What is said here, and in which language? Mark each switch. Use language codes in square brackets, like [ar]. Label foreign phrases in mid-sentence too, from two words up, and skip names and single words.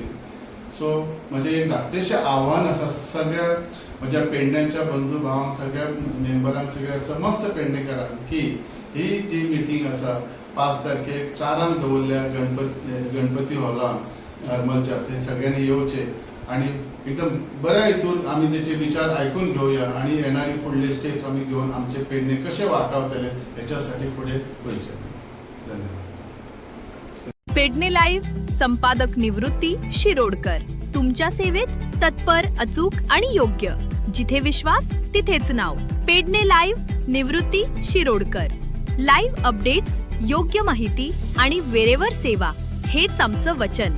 [kok] सो म्हजें एक धाकटेशें आव्हान आसा सगळ्या म्हज्या पेडण्याच्या बंधू भावांक, सगळ्या मेंबरांक, सगळ्या समस्त पेडणेकारांक की ही जी मिटींग आसा 5 तारखेक 4 दवरल्या गणपती हॉलांत हरमलच्या, थंय सगळ्यांनी येवचे आणि एकदम बऱ्या हितून आमी तेचे विचार आयकून घेवया आणि येणारी फुडले स्टेप्स आमी घेवन आमचे पेडणे कशे वाटावतले हेच्यासाठी फुडें वयचे. धन्यवाद. [mr] पेडणे लाईव्ह संपादक निवृत्ती शिरोडकर. तुमच्या सेवेत तत्पर, अचूक आणि योग्य. जिथे विश्वास तिथेच नाव. पेडणे लाईव्ह निवृत्ती शिरोडकर. [en] live updates, [mr] योग्य माहिती आणि वेळेवर सेवा हेच आमचं वचन.